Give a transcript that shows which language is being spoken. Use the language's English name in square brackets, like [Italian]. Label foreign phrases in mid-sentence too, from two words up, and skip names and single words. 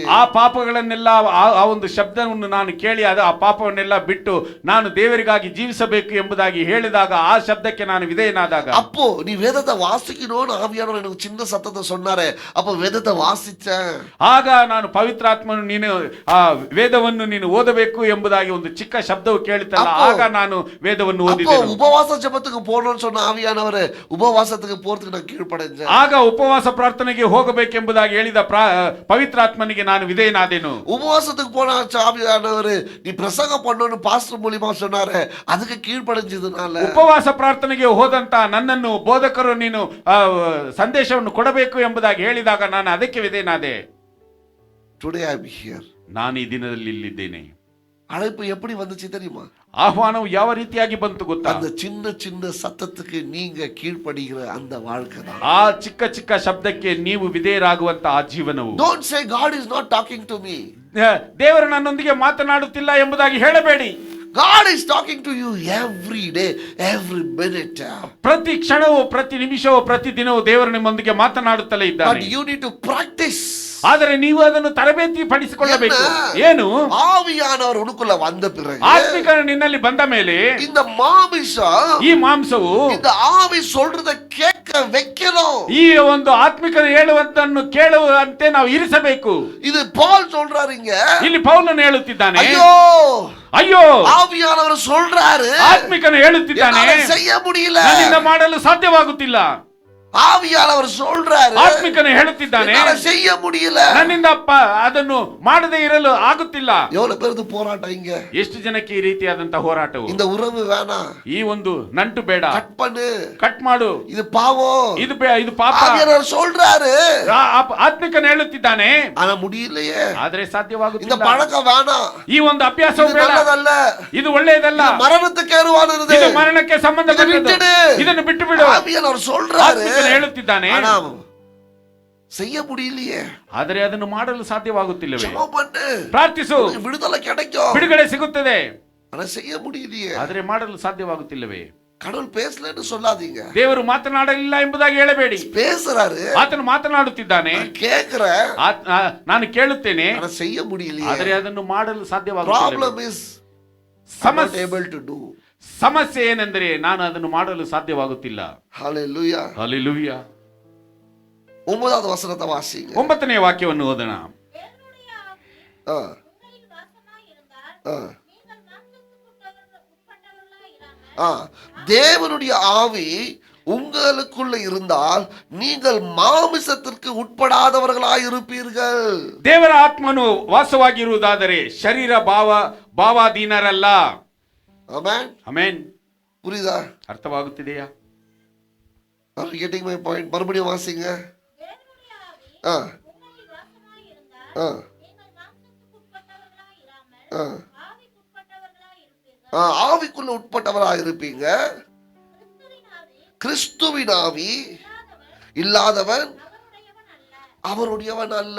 [Kannada] ಆ ಪಾಪಗಳನ್ನೆಲ್ಲ ಆ ಒಂದು ಶಬ್ದವನ್ನು ನಾನು ಕೇಳಿ ಆ ಪಾಪವನ್ನೆಲ್ಲ ಬಿಟ್ಟು ನಾನು ದೇವರಿಗಾಗಿ ಜೀವಿಸಬೇಕು ಎಂಬುದಾಗಿ ಹೇಳಿದಾಗ ಆ ಶಬ್ದಕ್ಕೆ ನಾನು ವಿಧೇಯನಾದಾಗ, [Tamil] அப்போ நீ வேதத்தை வாசிக்கணும்னு ஆவியானவர் எனக்கு சின்ன சத்தத்தை சொன்னாரு. அப்போ வேதத்தை வாசிச்சேன். [Kannada] ಆಗ ನಾನು ಪವಿತ್ರಾತ್ಮನು ನೀನು ಆ ವೇದವನ್ನು ನೀನು ಓದಬೇಕು ಎಂಬುದಾಗಿ ಒಂದು ಚಿಕ್ಕ ಶಬ್ದವು ಕೇಳುತ್ತಲ್ಲ, ಆಗ ನಾನು ವೇದವನ್ನು [Tamil] அப்போ [Kannada] ಓದಿದೆನು. [Tamil] உபவாச ஜெபத்துக்கு போகணும்னு சொன்ன ஆவியானவர் உபவாசத்துக்கு போறதுக்கு நான் கீழ்ப்படைஞ்சேன். [Kannada] ಆಗ ಉಪವಾಸ ಪ್ರಾರ್ಥನೆಗೆ ಹೋಗಬೇಕೆಂಬುದಾಗಿ ಹೇಳಿದ ಪವಿತ್ರಾತ್ಮನಿಗೆ ನಾನು ವಿಧೇಯನಾದೆನು. [Tamil] உபவாசத்துக்கு போன ஆவியானவர் நீ பிரசங்கம் பண்ணணும்னு பாஸ்டர் மூலியமா சொன்னாரு, அதுக்கு கீழ்ப்படைஞ்சதுனால [Kannada] ಉಪವಾಸ ಪ್ರಾರ್ಥನೆಗೆ ಹೋದಂತ ನನ್ನನ್ನು ಬೋಧಕರು ನೀನು ಸಂದೇಶವನ್ನು ಕೊಡಬೇಕು ಎಂಬುದಾಗಿ ಹೇಳಿದಾಗ ನಾನು ಅದಕ್ಕೆ ವಿಧೇಯನಾದೆ. [English] Today I am here. [Kannada] ನಾನು ಈ ದಿನದಲ್ಲಿ ಇಲ್ಲಿದ್ದೇನೆ. [Tamil] அழைப்பு எப்படி வந்துச்சு தெரியுமா? [Kannada] ಆಹ್ವಾನವು ಯಾವ ರೀತಿಯಾಗಿ ಬಂತು ಗೊತ್ತಾ? [Tamil] அந்த சின்ன சின்ன சத்தத்துக்கு நீங்க கீழ்ப்படுகிற அந்த வாழ்க்கை தான். [Kannada] ಆ ಚಿಕ್ಕ ಚಿಕ್ಕ ಶಬ್ದಕ್ಕೆ ನೀವು ವಿಧೇಯರಾಗುವಂತ ಆ ಜೀವನವು. [English] Don't say God is not talking to me. [Kannada] ದೇವರು ನನ್ನೊಂದಿಗೆ ಮಾತನಾಡುತ್ತಿಲ್ಲ ಎಂಬುದಾಗಿ ಹೇಳಬೇಡಿ. [English] God is talking to you every day, every minute. [Kannada] ಪ್ರತಿ ಕ್ಷಣವೂ, ಪ್ರತಿ ನಿಮಿಷವೂ, ಪ್ರತಿ ದಿನವೂ ದೇವರು ನಿಮ್ಮೊಂದಿಗೆ ಮಾತನಾಡುತ್ತಲೇ [English] But [Kannada] ಇದ್ದಾನೆ. [English] you need to practice. [Kannada] ಆದರೆ ನೀವು ಅದನ್ನು ತರಬೇತಿ ಪಡಿಸಿಕೊಳ್ಳಬೇಕು. ಏನು? [Tamil] ஆவியானவர் உனக்குள்ள வந்த பிறகு, [Kannada] ಆತ್ಮಿಕನು ನಿನ್ನಲ್ಲಿ ಬಂದ ಮೇಲೆ [Tamil] இந்த மாமிசம், [Kannada] ಈ ಮಾಂಸವು [Tamil] இந்த ஆவி சொல்றத கேட்க வைக்கணும். [Kannada] ಈ ಒಂದು ಆತ್ಮಿಕನು ಹೇಳುವಂತನ್ನು ಕೇಳುವಂತೆ ನಾವು ಇರಿಸಬೇಕು. [Tamil] இது பால் சொல்றாருங்க. [Kannada] ಇಲ್ಲಿ ಪೌಲನು ಹೇಳುತ್ತಿದ್ದಾನೆ, [Tamil] ஐயோ [Kannada] ಅಯ್ಯೋ [Tamil] ஆவியானவர் சொல்றாரு, [Kannada] ಆತ್ಮಿಕನು ಹೇಳುತ್ತಿದ್ದಾನೆ, [Tamil] என்னால செய்ய முடியல, [Kannada] ನನ್ನಿಂದ ಮಾಡಲು ಸಾಧ್ಯವಾಗುತ್ತಿಲ್ಲ. [Tamil] ஆவியானவர் சொல்றாரு, [Kannada] ಆತ್ಮಿಕನು ಹೇಳುತ್ತಿದ್ದಾನೆ, [Tamil] என்னால செய்ய முடியல, [Kannada] ನನ್ನಿಂದ ಅದನ್ನು ಮಾಡದೇ ಇರಲು ಆಗುತ್ತಿಲ್ಲ. [Tamil] எவ்வளவு பேருக்கு போராட்டம் இங்க. [Kannada] ಎಷ್ಟು ಜನಕ್ಕೆ ಈ ರೀತಿಯಾದಂತಹ ಹೋರಾಟವು? [Tamil] இந்த உறவு வேணாம், [Kannada] ಈ ಒಂದು ನಂಟು ಬೇಡ, [Tamil] கட் பண்ணு, [Kannada] ಕಟ್ ಮಾಡು, [Tamil] இது பாவம், [Kannada] ಇದು ಪಾಪ. [Tamil] ஆவியானவர் சொல்றாரு, [Kannada] ಆತ್ಮಿಕನು ಹೇಳುತ್ತಿದ್ದಾನೆ, [Tamil] ஆனா முடியலையே, [Kannada] ಆದರೆ [Tamil] இந்த [Kannada] ಸಾಧ್ಯವಾಗುತ್ತಿಲ್ಲ. [Tamil] பழக்கம் வேணாம், [Kannada] ಈ ಒಂದು ಅಭ್ಯಾಸವು ಬೇಡ, [Tamil] நல்லதல்ல, [Kannada] ಇದು ಒಳ್ಳೆಯದಲ್ಲ, [Tamil] மரணத்துக்கு ஏதுவானது, [Kannada] ಇದು ಮರಣಕ್ಕೆ ಸಂಬಂಧಪಟ್ಟದ್ದು, ಇದನ್ನು ಬಿಟ್ಟು ಬಿಡು. [Tamil] ஆவியானவர் சொல்றாரு, [Kannada] ಹೇಳುತ್ತಿದ್ದಾನೆ, [Tamil] ஆனா செய்ய முடியலையே, [Kannada] ಆದರೆ ಅದನ್ನು ಮಾಡಲು ಸಾಧ್ಯವಾಗುತ್ತಿಲ್ಲವೇ? [Tamil] ஜெபம் பண்ணு, [Kannada] ಪ್ರಾರ್ಥಿಸು, [Tamil] விடுதலை கிடைக்கும், [Kannada] ಬಿಡುಗಡೆ ಸಿಗುತ್ತದೆ, [Tamil] ஆனா செய்ய முடியலையே. [Kannada] ಆದರೆ ಮಾಡಲು ಸಾಧ್ಯವಾಗುತ್ತಿಲ್ಲವೇ? [Tamil] கடவுள் பேசலன்னு சொல்லாதீங்க. [Kannada] ದೇವರು ಮಾತನಾಡಲಿಲ್ಲ ಎಂಬುದಾಗಿ ಹೇಳಬೇಡಿ. [Tamil] பேசுறாரு, [Kannada] ಆತನು ಮಾತನಾಡುತ್ತಿದ್ದಾನೆ, [Tamil] கேக்குறேன், [Kannada] ನಾನು ಕೇಳುತ್ತೇನೆ, [Tamil] ஆனா செய்ய முடியலையே. [Kannada] ಆದರೆ ಅದನ್ನು ಮಾಡಲು ಸಾಧ್ಯವಾಗುತ್ತಿಲ್ಲ. [English] Problem is not able to do. [Kannada] ಸಮಸ್ಯೆ ಏನೆಂದರೆ ನಾನು ಅದನ್ನು ಮಾಡಲು ಸಾಧ್ಯವಾಗುತ್ತಿಲ್ಲ. [English] Hallelujah. [Kannada] ಹಲ್ಲೆಲೂಯಾ. [Tamil] 9வது வசனத்தை வாசிங்க. [Kannada] 9ನೇ ವಾಕ್ಯವನ್ನು ಓದೋಣ. [Tamil] தேவனுடைய ஆவி உங்களுக்குள்ள இருந்தால் நீங்கள் மாமிசத்திற்கு உட்படாதவர்களாய் இருப்பீர்கள். [Kannada] ದೇವರ ಆತ್ಮನು ವಾಸವಾಗಿರುವುದಾದರೆ ಶರೀರ ಭಾವಾಧೀನರಲ್ಲ. ಆಮೆನ್. ಆಮೆನ್. [Tamil] புரியுதா? [Kannada] ಅರ್ಥವಾಗುತ್ತಿದೆಯಾ? [English] Are you getting my point? [Tamil] மறுபடியும் வாசிங்க. ஆவிக்குள்ள உட்பட்டவராய் இருப்பீங்க. கிறிஸ்துவின் ஆவி இல்லாதவன் அவருடையவன் அல்ல.